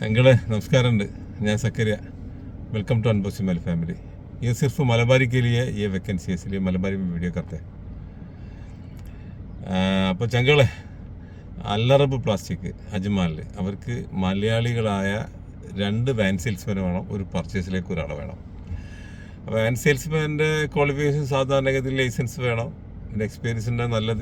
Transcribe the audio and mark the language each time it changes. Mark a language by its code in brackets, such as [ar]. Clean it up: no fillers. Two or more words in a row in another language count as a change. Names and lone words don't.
[hi] अंकल नमस्कार मैं सक्रिया [en] welcome to [hi] अनबॉक्सिंग फैमिली। ये सिर्फ मलबारी के लिए ये वैकेंसी है, इसलिए मलबारी में वीडियो करते हैं। [ml] അപ്പോൾ ചങ്കളെ അല്ലറബ് പ്ലാസ്റ്റിക് അജ്മാലിൽ അവർക്ക് മലയാളികളായ 2 [en] van salesman [ml] വേണം, ഒരു പർച്ചേസിലേക്ക് ഒരാൾ വേണം. അപ്പോൾ [en] van salesman's qualification [ml] സാധാരണഗതിയിൽ ലൈസൻസ് വേണം, പിന്നെ എക്സ്പീരിയൻസ് ഉണ്ട് നല്ലത്.